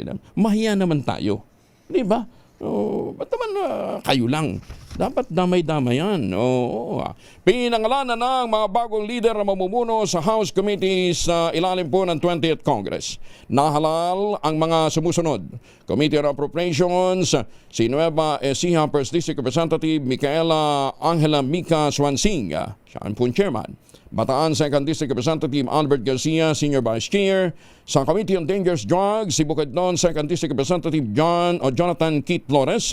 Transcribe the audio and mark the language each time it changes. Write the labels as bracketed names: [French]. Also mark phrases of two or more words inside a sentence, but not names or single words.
[Filipino] Mahiya naman tayo. Di ba? Ba't naman kayo lang? Dapat damay-damayan. Pinangalanan ng mga bagong leader na mamumuno sa House Committees sa ilalim po ng 20th Congress. Nahalal ang mga sumusunod. Committee on Appropriations, si Nueva Ecija [English] First District Representative [Filipino] Micaela Angela Mica Swansing. Siya ang po chairman. [English] Bataan 2nd District Representative Albert Garcia, Senior Vice Chair. [Filipino] Sa Committee on Dangerous Drugs, si Bukidnon [English] 2nd District Representative [Filipino] Jonathan Keith Flores.